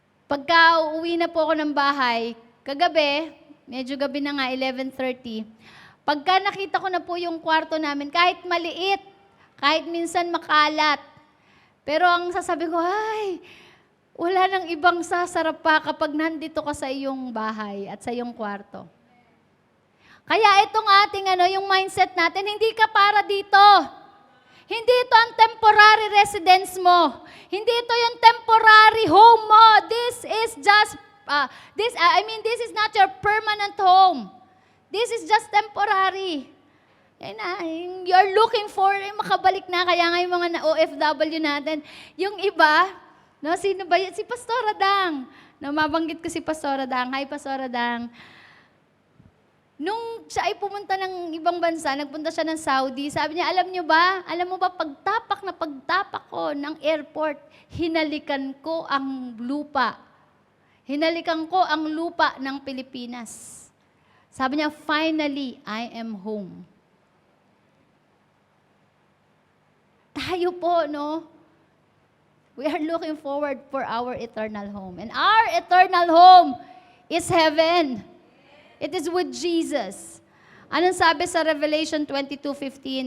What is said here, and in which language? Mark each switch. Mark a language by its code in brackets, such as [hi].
[tl] Pagka uuwi na po ako ng bahay, kagabi, medyo gabi na nga, 11:30, pagka nakita ko na po yung kwarto namin, kahit maliit, kahit minsan makalat, pero ang sasabi ko, ay, wala nang ibang sasarap pa kapag nandito ka sa iyong bahay at sa iyong kwarto. Kaya itong ating yung mindset natin, hindi ka para dito. Hindi ito ang temporary residence mo. Hindi ito yung temporary home mo. [en] This is just, this is not your permanent home. This is just temporary. You're looking for, [tl] makabalik na, kaya nga yung mga OFW natin. Yung iba, no, sino ba yun? Si Pastora Dang. No, mabanggit ko si Pastora Dang. Hi, Pastora Dang. Nung siya ay pumunta ng ibang bansa, nagpunta siya ng Saudi, sabi niya, alam mo ba, pagtapak ko ng airport, hinalikan ko ang lupa. Hinalikan ko ang lupa ng Pilipinas. Sabi niya, [en] finally, I am home. [tl] Tayo po, no? [en] We are looking forward for our eternal home. And our eternal home is heaven. It is with Jesus. [tl] Anong sabi sa Revelation 22:15?